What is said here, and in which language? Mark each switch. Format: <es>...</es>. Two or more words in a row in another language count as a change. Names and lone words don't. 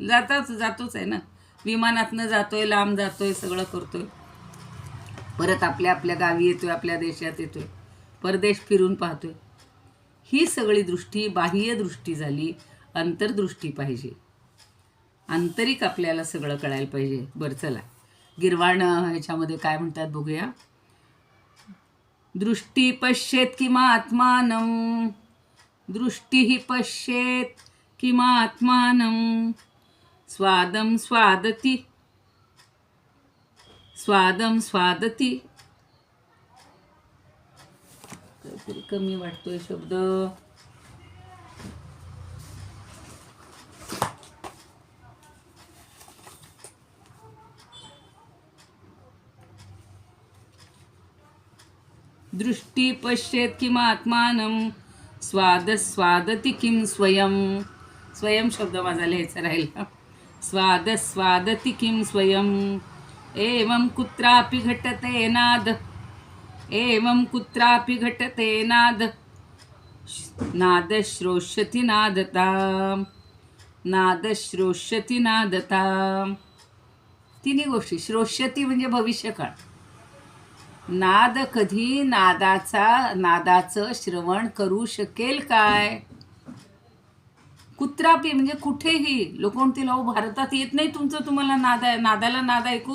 <mr>जातोच आहे ना, विमानातनं जातोय, लांब जातोय, सगळं करतोय, परत आपल्या आपल्या गावी येतोय, आपल्या देशात येतोय, परदेश फिरून पाहतोय. ही सगळी दृष्टी बाह्य दृष्टी झाली. अंतर्दृष्टी पाहिजे, आंतरिक आपल्याला सगळं कळायला पाहिजे. बरं चला, गिरवाण ह्याच्यामध्ये काय म्हणतात बघूया.</mr> <sa>दृष्टी पश्येत किमात्मानं, दृष्टी पश्येत किमात्मानं, स्वादं स्वादती, स्वादं स्वादती.</sa> <mr>काहीतरी कमी वाटतोय शब्द.</mr> <sa>दृष्टी पश्येत किमात्मानं, स्वाद स्वादती किं स्वयं.</sa> <mr>स्वयं शब्द माझा लिहायचा राहिला.</mr> <sa>स्वाद स्वादती किं स्वयं. एवं कुत्रापि घटते नाद, एवं कुत्रापि घटते नाद, नाद श्रोष्यति नादता, नाद श्रोष्यति नादता.</sa> <mr>तिन्ही गोष्टी. श्रोष्यति म्हणजे भविष्यकाळ. नाद कधी नादाचं श्रवण करू शकेल काय? कुत्रापी म्हणजे कुठेही. लोक म्हणतील अहो भारतात येत नाही तुमचं, तुम्हाला नादाला नाद ऐकू.</mr>